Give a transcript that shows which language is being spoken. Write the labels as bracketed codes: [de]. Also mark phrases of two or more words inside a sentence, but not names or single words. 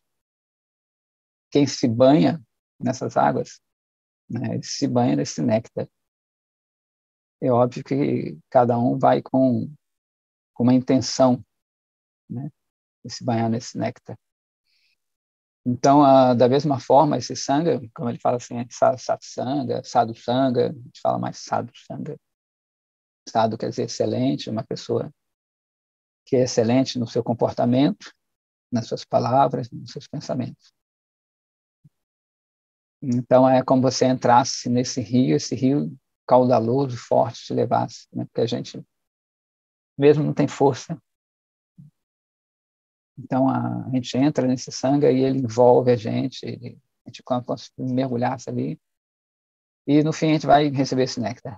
[pt] Quem se banha nessas águas, né, ele se banha nesse néctar. É óbvio que cada um vai com uma intenção, né, de se banhar nesse néctar. Então, da mesma forma, esse sanga, como ele fala assim, satsanga, sadhu-sanga, a gente fala mais sadhu-sanga. Sadhu quer dizer excelente, uma pessoa que é excelente no seu comportamento, nas suas palavras, nos seus pensamentos. Então, é como você entrasse nesse rio, esse rio caudaloso, forte, te levasse, né? Porque a gente mesmo não tem força. Então, a gente entra nesse sangue e ele envolve a gente como se mergulhasse ali, e no fim a gente vai receber esse néctar.